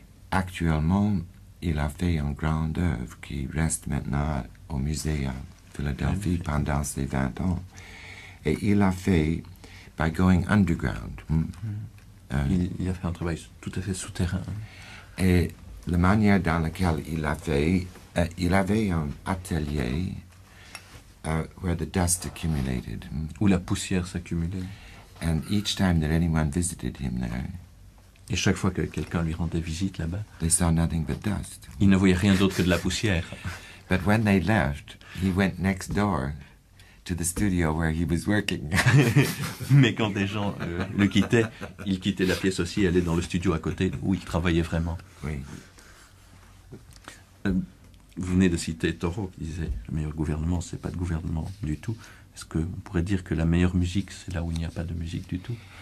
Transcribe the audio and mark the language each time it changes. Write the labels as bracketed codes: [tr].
[fr] Actuellement, il a fait une grande œuvre qui reste maintenant au musée à Philadelphie pendant ces 20 ans. Et il a fait [en] by going underground. [fr] Il a fait un travail tout à fait souterrain. Et la manière dans laquelle il a fait, il avait un atelier [en] where the dust accumulated. [fr] Où la poussière s'accumulait. [en] And each time that anyone visited him there, [fr] et chaque fois que quelqu'un lui rendait visite là-bas, [en] they saw nothing but dust. [fr] Il ne voyait rien d'autre que de la poussière. [en] But when they left, he went next door to the studio where he was working. [fr] Mais quand des gens le quittaient, il quittait la pièce aussi et allait dans le studio à côté où il travaillait vraiment. Oui. Vous venez de citer Thoreau qui disait le meilleur gouvernement, c'est pas de gouvernement du tout. Est-ce qu'on pourrait dire que la meilleure musique, c'est là où il n'y a pas de musique du tout?